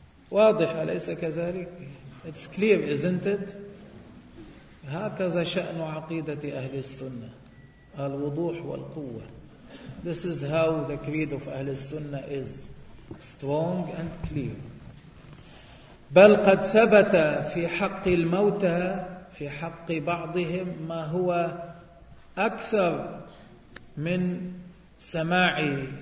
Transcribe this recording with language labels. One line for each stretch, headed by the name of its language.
Arabic: واضح أليس كذلك؟
English: It's clear, isn't it?
Arabic: هكذا شأن عقيدة أهل السنة. الوضوح والقوة.
English: This is how the creed of أهل السنة is strong and clear.
Arabic: بل قد ثبت في حق الموتى في حق بعضهم ما هو أكثر من سماع